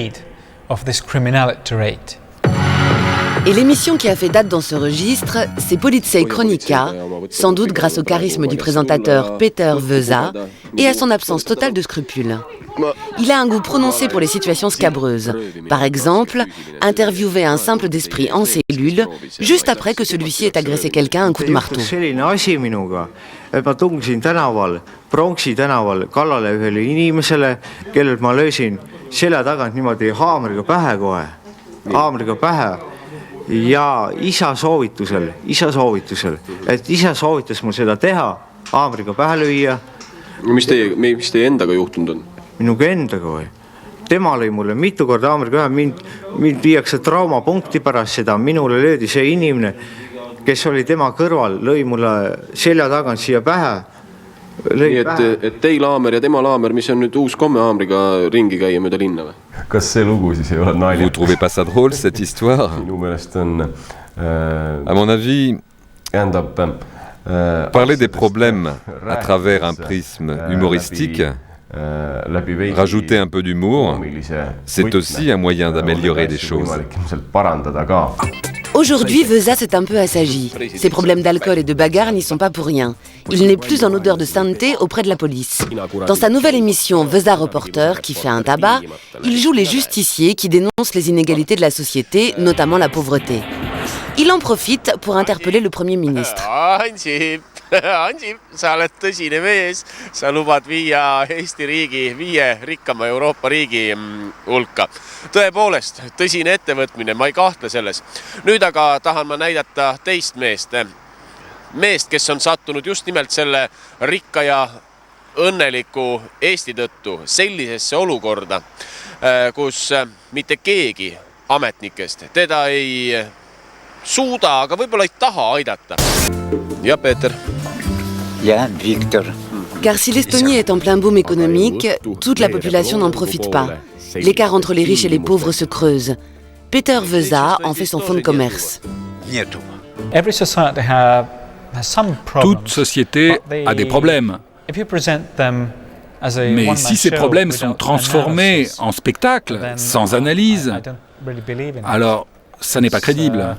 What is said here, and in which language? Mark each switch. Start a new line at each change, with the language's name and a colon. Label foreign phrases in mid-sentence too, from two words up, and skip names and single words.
French: Et l'émission qui a fait date dans ce registre, c'est Politsei Chronica, sans doute grâce au charisme du présentateur Peter Vesa et à son absence totale de scrupules. Il a un goût prononcé pour les situations scabreuses. Par exemple, interviewer un simple d'esprit en cellule, juste après que celui-ci ait agressé quelqu'un à un coup de marteau.
Estonian: Ma tungisin tänaval, Pronksi tänaval, kallale ühele inimesele, kellelt ma löösin selja tagant niimoodi haamriga pähe, ja isa soovitusel, et isa soovitas mul seda teha, haamriga pähe lüüa. Mis teie endaga juhtunud on? Minuga endaga või? Tema lõi mulle mitu korda haamriga pähe, mind viiakse traumapunkti pärast seda, minule löödi see inimene, kes oli tema kõrval, lõi mulle selja tagant siia pähe. Nii et teil haamer ja tema haamer, mis on nüüd uus komme haamriga ringi käia mööda linna või? Kas see lugu siis ei ole naljakas?
French: Vous trouvez pas ça drôle, cette histoire? À mon avis, parler des problèmes à travers un prisme humoristique, rajouter un peu d'humour, c'est aussi un moyen d'améliorer les choses. Aujourd'hui, Vesa s'est un peu assagi. Ses problèmes d'alcool et de bagarre n'y sont pas pour rien. Il n'est plus en odeur de sainteté auprès de la police. Dans sa nouvelle émission Vesa Reporter, qui fait un tabac, il joue les justiciers qui dénoncent les inégalités de la société, notamment la pauvreté. Il en profite pour interpeller le Premier ministre.
Estonian: Ansip, sa oled tõsine mees, sa lubad viia Eesti riigi 5 rikkama Euroopa riigi hulka. Tõepoolest, tõsine ettevõtmine, ma ei kahtle selles. Nüüd aga tahan ma näidata teist meest, kes on sattunud just nimelt selle rikka ja õnneliku Eesti tõttu sellisesse olukorda, kus mitte keegi ametnikest teda ei suuda, aga võib-olla ei taha aidata. Ja Peeter? Ja Viktor.
French: Car si l'Estonie est en plein boom économique, toute la population n'en profite pas. L'écart entre les riches et les pauvres se creuse. Peter Vesa en fait son fonds de commerce. Toute société a des problèmes. Mais si ces problèmes sont transformés en spectacle, sans analyse, alors ça n'est pas crédible.